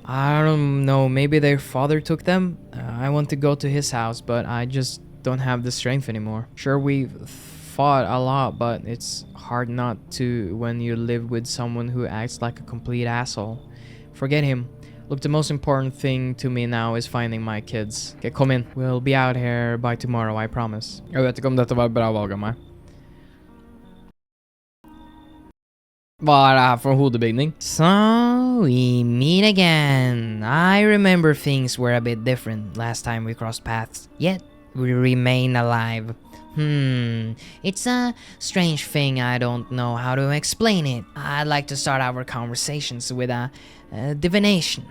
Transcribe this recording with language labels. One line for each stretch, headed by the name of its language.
English: I don't know, maybe their father took them? I want to go to his house, but I just don't have the strength anymore. Sure, we've fought a lot, but it's hard not to when you live with someone who acts like a complete asshole. Forget him. Look, the most important thing to me now is finding my kids. Okay, come in. We'll be out here by tomorrow, I promise.
Norwegian: Jeg vet ikke om dette var et bra valg av meg. Hva er det her for hodebygning?
English: So, we meet again. I remember things were a bit different last time we crossed paths, yet we remain alive. It's a strange thing. I don't know how to explain it. I'd like to start our conversations with a divination.